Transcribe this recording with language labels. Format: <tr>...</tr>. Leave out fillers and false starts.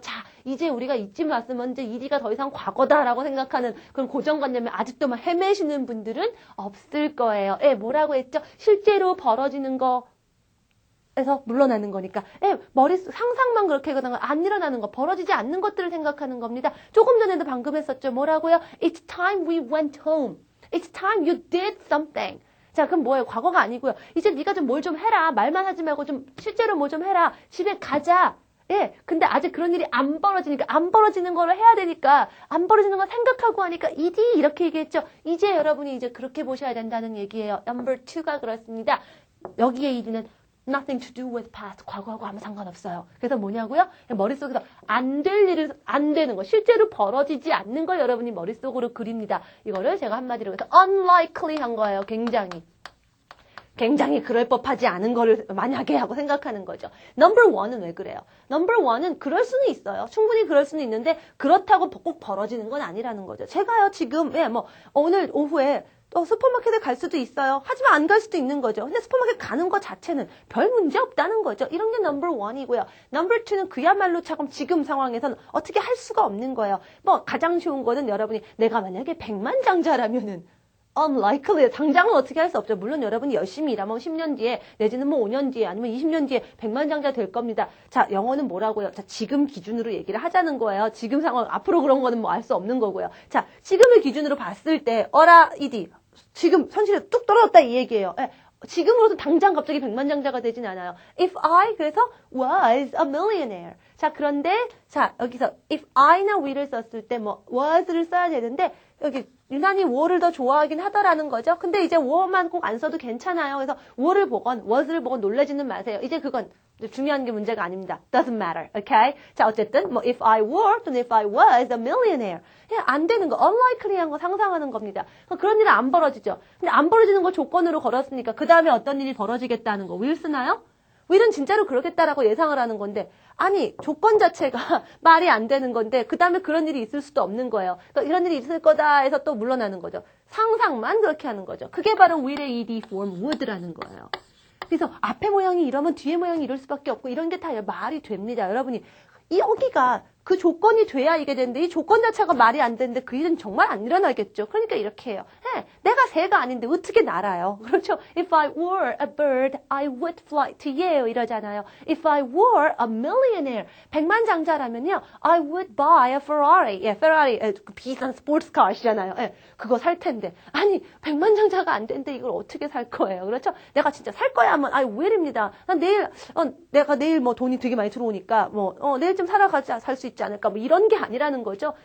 <ko>자, 이제 우리가 이쯤 왔으면 이제 ed가 더 이상 과거다라고 생각하는 그런 고정관념에 아직도 막 헤매시는 분들은 없을 거예요. 뭐라고 했죠? 실제로 벌어지는 거 에서 물러나는 거니까 상상만 그렇게 하거나 안 일어나는 거 벌어지지 않는 것들을 생각하는 겁니다. 조금 전에도 방금 했었죠. 뭐라고요?</ko> <en>It's time we went home. It's time you did something.</en> <ko>자, 그럼 뭐예요? 과거가 아니고요. 이제 네가 좀 뭘 좀 해라. 말만 하지 말고 좀 실제로 뭐 좀 해라. 집에 가자. 근데 아직 그런 일이 안 벌어지니까 안 벌어지는 거를 해야 되니까 안 벌어지는 걸 생각하고 하니까 이디 이렇게 얘기했죠. 이제 여러분이 이제 그렇게 보셔야 된다는 얘기예요. Number 2가 그렇습니다. 여기에 이디는</ko> <en>nothing to do with past.</en> <ko>과거하고 아무 상관없어요. 그래서 뭐냐고요? 머릿속에서 안 될 일을 안 되는 거, 실제로 벌어지지 않는 걸 여러분이 머릿속으로 그립니다. 이거를 제가 한마디로 해서 unlikely 한 거예요. 굉장히 그럴 법하지 않은 거를 만약에 하고 생각하는 거죠. number 1은 왜 그래요? number 1은 그럴 수는 있어요. 충분히 그럴 수는 있는데 그렇다고 꼭 벌어지는 건 아니라는 거죠. 제가요 지금 오늘 오후에 슈퍼마켓에 갈 수도 있어요. 하지만 안 갈 수도 있는 거죠. 근데 슈퍼마켓 가는 것 자체는 별 문제 없다는 거죠. 이런 게 넘버 1이고요. 넘버 2는 그야말로 지금 상황에서는 어떻게 할 수가 없는 거예요. 가장 쉬운 거는 여러분이 내가 만약에 백만장자라면은</ko> <en>unlikely.</en> <ko>당장은 어떻게 할 수 없죠. 물론 여러분이 열심히 일하면 10년 뒤에 내지는 뭐 5년 뒤에 아니면 20년 뒤에 백만장자 될 겁니다. 자, 영어는 뭐라고요? 자, 지금 기준으로 얘기를 하자는 거예요. 지금 상황, 앞으로 그런 거는 뭐 알 수 없는 거고요. 자, 지금을 기준으로 봤을 때 어라, 지금 현실에 뚝 떨어졌다 이 얘기예요. 예. 지금으로서 당장 갑자기 백만장자가 되진 않아요.</ko> <en>If I</en> <ko>그래서</ko> <en>was a millionaire.</en> <ko>자, 그런데 자, 여기서 if I나 we를 썼을 때 뭐 was를 써야 되는데 여기 유난히 we를 더 좋아하긴 하더라는 거죠. 근데 이제 we만 꼭 안 써도 괜찮아요. 그래서 we를 보건 was를 보건 놀라지는 마세요. 이제 그건 중요한 게 문제가 아닙니다.</ko> <en>Doesn't matter. Okay?</en> <ko>자, 어쨌든 뭐</ko> <en>if I were</en> <ko>또는</ko> <en>if I was a millionaire.</en> <ko>그냥 안 되는 거, unlikely한 거 상상하는 겁니다. 그런 일은 안 벌어지죠. 근데 안 벌어지는 걸 조건으로 걸었으니까 그 다음에 어떤 일이 벌어지겠다는 거 will 쓰나요? will은 진짜로 그러겠다라고 예상을 하는 건데 아니 조건 자체가 말이 안 되는 건데 그 다음에 그런 일이 있을 수도 없는 거예요. 그러니까 이런 일이 있을 거다 해서 또 물러나는 거죠. 상상만 그렇게 하는 거죠. 그게 바로 will의 ed form would라는 거예요. 그래서 앞에 모양이 이러면 뒤에 모양이 이럴 수밖에 없고 이런 게 다 말이 됩니다. 여러분이 여기가 그 조건이 돼야 이게 되는데 이 조건 자체가 말이 안 되는데 그 일은 정말 안 일어나겠죠. 그러니까 이렇게 해요. 네, 내가 새가 아닌데 어떻게 날아요? 그렇죠.</ko> <en>If I were a bird, I would fly to you</en> <ko>이러잖아요.</ko> <en>If I were a millionaire,</en> <ko>백만장자라면요,</ko> <en>I would buy a Ferrari.</en> <ko>예, 페라리 비싼 스포츠카시잖아요. 예, 그거 살 텐데. 아니, 백만장자가 안 되는데 이걸 어떻게 살 거예요? 그렇죠? 내가 진짜 살 거야 하면 I will입니다. 난 내가 내일 뭐 돈이 되게 많이 들어오니까 내일쯤 사러 가자 살 수 있지 않을까 뭐 이런 게 아니라는 거죠.</ko>